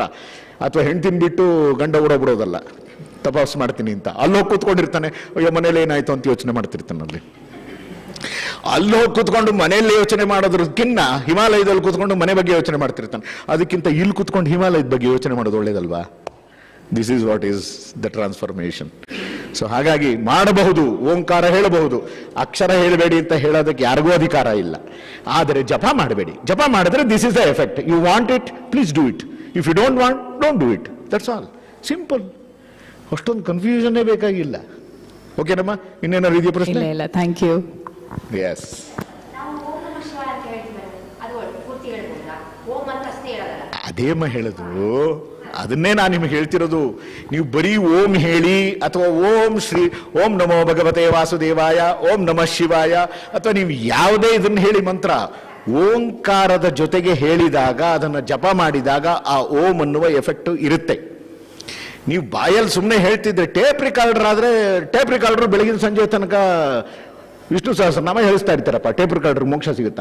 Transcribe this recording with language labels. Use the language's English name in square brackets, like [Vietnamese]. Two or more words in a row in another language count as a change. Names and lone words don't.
[Kannada] ಅಥವಾ ಹೆಂಡತಿನ ಬಿಟ್ಟು ಗಂಡ ಓಡೋಗ್ಬಿಡೋದಲ್ಲ, ತಪಾಸ್ ಮಾಡ್ತೀನಿ ಅಂತ. ಅಲ್ಲೋಗಿ ಕೂತ್ಕೊಂಡಿರ್ತಾನೆ, ಅಯ್ಯೋ ಮನೇಲಿ ಏನಾಯ್ತು ಅಂತ ಯೋಚನೆ ಮಾಡ್ತಿರ್ತಾನೆ. ಅಲ್ಲಿ ಹೋಗಿ ಕೂತ್ಕೊಂಡು ಮನೆಯಲ್ಲಿ ಯೋಚನೆ ಮಾಡೋದ್ರಕ್ಕಿಂತ ಹಿಮಾಲಯದಲ್ಲಿ ಕೂತ್ಕೊಂಡು ಮನೆ ಬಗ್ಗೆ ಯೋಚನೆ ಮಾಡ್ತಿರ್ತಾನೆ. ಅದಕ್ಕಿಂತ ಇಲ್ಲಿ ಕೂತ್ಕೊಂಡು ಹಿಮಾಲಯದ ಬಗ್ಗೆ ಯೋಚನೆ ಮಾಡೋದು ಒಳ್ಳೇದಲ್ವಾ? [English] This is what is the transformation. [Kannada] ಸೊ ಹಾಗಾಗಿ ಮಾಡಬಹುದು, ಓಂಕಾರ ಹೇಳಬಹುದು, ಅಕ್ಷರ ಹೇಳಬೇಡಿ ಅಂತ ಹೇಳೋದಕ್ಕೆ ಯಾರಿಗೂ ಅಧಿಕಾರ ಇಲ್ಲ. ಆದರೆ ಜಪ ಮಾಡಬೇಡಿ. ಜಪ ಮಾಡಿದ್ರೆ [English] this is the effect. You want it, please do it. If you don't want, don't do it. That's all. ಸಿಂಪಲ್. [Kannada] ಅಷ್ಟೊಂದು ಕನ್ಫ್ಯೂಷನ್ನೇ ಬೇಕಾಗಿಲ್ಲ. ಓಕೆನಮ್ಮ? ಇನ್ನೇನಾದ್ರು ಇದೆಯಾ ಪ್ರಶ್ನೆ? [English] ಇಲ್ಲ, thank you. [Kannada] ಎಸ್. ಅದೇಮ್ಮ ಹೇಳೋದು, ಅದನ್ನೇ ನಾನು ನಿಮಗೆ ಹೇಳ್ತಿರೋದು. ನೀವು ಬರೀ ಓಂ ಹೇಳಿ, ಅಥವಾ [Sanskrit] ಓಂ ಶ್ರೀ, ಓಂ ನಮೋ ಭಗವತೆ ವಾಸುದೇವಾಯ, ಓಂ ನಮಃ ಶಿವಾಯ, [Kannada] ಅಥವಾ ನೀವು ಯಾವುದೇ ಇದನ್ನು ಹೇಳಿ ಮಂತ್ರ, ಓಂಕಾರದ ಜೊತೆಗೆ ಹೇಳಿದಾಗ, ಅದನ್ನು ಜಪ ಮಾಡಿದಾಗ ಆ ಓಂ ಅನ್ನುವ ಎಫೆಕ್ಟ್ ಇರುತ್ತೆ. ನೀವು ಬಾಯಲ್ಲಿ ಸುಮ್ಮನೆ ಹೇಳ್ತಿದ್ರೆ [English] tape recorder [Kannada] ಆದರೆ [English] tape recorder [Kannada] ಬೆಳಗಿನ ಸಂಜೆ ತನಕ ವಿಷ್ಣು ಸಹಸ್ರನಾಮ ಹೇಳಿಸ್ತಾ ಇರ್ತಾರಪ್ಪ, [English] tape recorder [Kannada] ಮೋಕ್ಷ ಸಿಗುತ್ತಾ?